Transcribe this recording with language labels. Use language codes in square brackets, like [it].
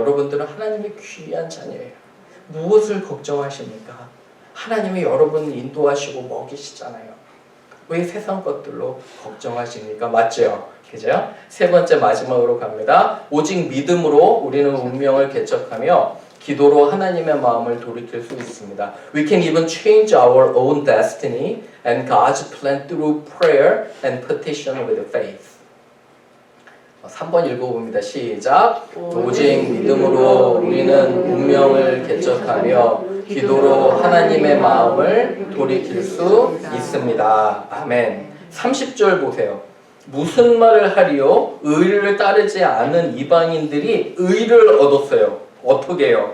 [ko] 여러분들은 하나님의 귀한 자녀예요. 무엇을 걱정하십니까? 하나님이 여러분을 인도하시고 먹이시잖아요. 왜 세상 것들로 걱정하십니까? 맞죠? 그죠? 세 번째 마지막으로 갑니다. 오직 믿음으로 우리는 운명을 개척하며 기도로 하나님의 마음을 돌이킬 수 있습니다. [en] We can even change our own destiny and God's plan through prayer and petition with faith. [ko] 3번 읽어봅니다. 시작. 오직 믿음으로 우리는 운명을 개척하며 기도로 하나님의 마음을 돌이킬 수 있습니다. 아멘. 30절 보세요. 무슨 말을 하리요? 의를 따르지 않은 이방인들이 의를 얻었어요. 어떻게 해요?